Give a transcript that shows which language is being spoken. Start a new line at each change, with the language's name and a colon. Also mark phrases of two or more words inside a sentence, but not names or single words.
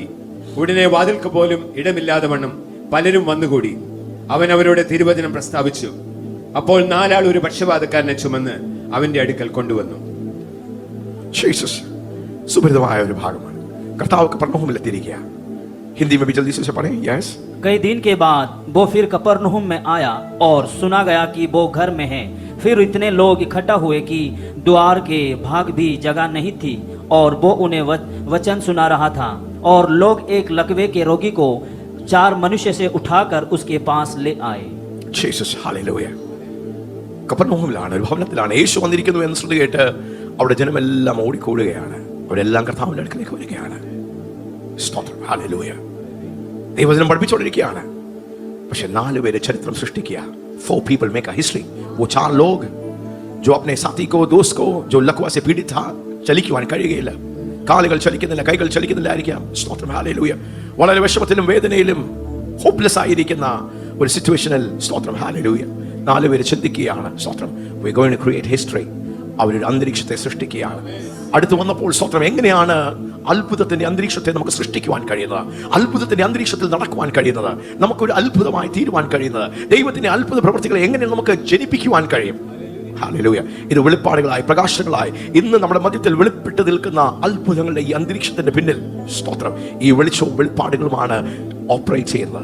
Malayalam: ഉടനെ വാതിൽക്ക് പോലും ഇടമില്ലാതെ വണ്ണം പലരും വന്നുകൂടി. അവൻ അവരോട് തിരുവചനം പ്രസ്താവിച്ചു. അപ്പോൾ 4 ആൾ ഒരു പക്ഷപാതക്കാരനെ ചുമന്ന് അവന്റെ അടുക്കൽ കൊണ്ടുവന്നു. സുപരിതമായ ഒരു ഭാഗമാണ്. കർത്താവ് കഫർനഹൂമിലെത്തിയിരിക്കുക.
Hindi: हिंदी में भी जल्दी से पढ़ें. यस. कई दिन के बाद वो फिर कफरनहूम में आया और सुना गया कि वो घर में है. फिर इतने लोग इकट्ठा हुए कि द्वार के भाग भी जगह नहीं थी और वो उन्हें वचन सुना रहा था. और लोग एक लकवे के रोगी को 4 मनुष्य से उठाकर उसके पास ले आए.
Malayalam: ജീസസ്, ഹല്ലേലൂയ. കഫർനഹൂമിലാണ്, ഒരു ഭവനത്തിലാണ് യേശു വന്നിരിക്കുന്നു എന്ന് ശ്രുതി കേട്ട് അവിടെ ജനമെല്ലാം ഓടിക്കൂടുകയാണ്. അവരെല്ലാം കർത്താവിന്റെ അടുക്കലേക്ക് വരികയാണ്. സ്തോത്രം, ഹല്ലേലൂയ. ദൈവവചനം പഠിപ്പിച്ചുകൊണ്ടിരിക്കുകയാണ്. പക്ഷെ 4 പേര് ചരിത്രം സൃഷ്ടിക്കുക.
English: 4 people make a history.
Hindi: वो 4 लोग जो अपने साथी को, दोस्त को, जो लकवा से पीड़ित था,
Malayalam: ചലിക്കുവാൻ കഴിയുകയില്ല. കാലുകൾ ചലിക്കുന്നില്ല, കൈകൾ ചലിക്കുന്നില്ലായിരിക്കാം. സ്തോത്രം, ഹല്ലേലൂയ. വളരെ വിഷമത്തിലും വേദനയിലും ഹോപ്പ്ലെസ് ആയിരിക്കുന്ന ഒരു സിറ്റുവേഷനിൽ, സ്തോത്രം, ഹല്ലേലൂയ, 4 പേര് ചിന്തിക്കുകയാണ്. സ്തോത്രം,
English: we are going to create history.
Malayalam: അവരൊരു അന്തരീക്ഷത്തെ സൃഷ്ടിക്കുകയാണ്. അടുത്ത് വന്നപ്പോൾ സ്തോത്രം, എങ്ങനെയാണ് അത്ഭുതത്തിന്റെ അന്തരീക്ഷത്തെ നമുക്ക് സൃഷ്ടിക്കുവാൻ കഴിയുന്നത്? അത്ഭുതത്തിന്റെ അന്തരീക്ഷത്തിൽ നടക്കുവാൻ കഴിയുന്നത്? നമുക്കൊരു അത്ഭുതമായി തീരുവാൻ കഴിയുന്നത്? ദൈവത്തിന്റെ അത്ഭുത പ്രവൃത്തികളെ എങ്ങനെ നമുക്ക് ജനിപ്പിക്കുവാൻ കഴിയും? ഹല്ലേലൂയ. ഇത് വെളിപ്പാടുകളായി, പ്രകാശങ്ങളായി ഇന്ന് നമ്മുടെ മധ്യത്തിൽ വെളിപ്പെട്ട് നിൽക്കുന്ന അത്ഭുതങ്ങളുടെ ഈ അന്തരീക്ഷത്തിന്റെ പിന്നിൽ, സ്തോത്രം, ഈ വെളിച്ചവും വെളിപ്പാടുകളുമാണ് ഓപ്പറേറ്റ് ചെയ്യുന്നത്.